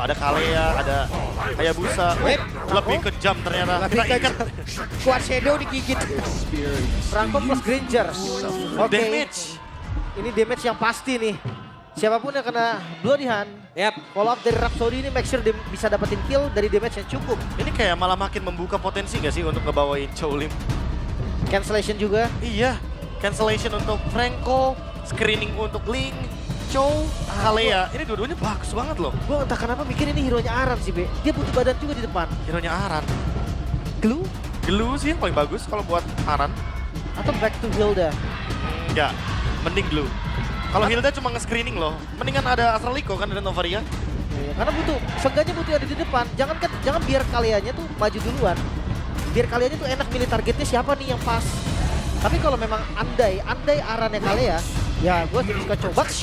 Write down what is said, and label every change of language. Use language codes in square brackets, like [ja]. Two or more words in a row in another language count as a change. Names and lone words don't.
[id] Ada Kalea, ada Hayabusa. [en] Wait. [id] Lebih kejam ternyata. Lebih Kita ikat. Kuat Shadow digigit. Franco plus Granger. Oke. Damage. Ini damage yang pasti nih. Siapapun yang kena Bloody Hand, Yap. follow up dari Rhapsody ini [en] make sure [id] dia bisa dapetin kill dari damage yang cukup. Ini kayak malah makin membuka potensi gak sih untuk ngebawain Chow Lim? Cancellation juga. Iya. Cancellation untuk Franco, screening untuk Link, Chow, Kalea. Ini dua-duanya bagus banget loh. Gue entah kenapa mikir ini hero-nya Aran sih, Be. Dia butuh badan juga di depan. Hero-nya Aran. Glue Glue sih yang paling bagus kalau buat Aran. atau [en] back to [id] Hilda. Enggak, mending Glue. Kalau Hilda cuma nge-screening loh. Mendingan ada Astraliko kan, ada Novaria. Iya, karena seenggaknya butuh ada di depan. Jangan biar kaliannya tuh maju duluan. Biar kaliannya tuh enak milih targetnya siapa nih yang pas. Tapi kalau memang andai Arannya Kalea, ya gue lebih suka coba.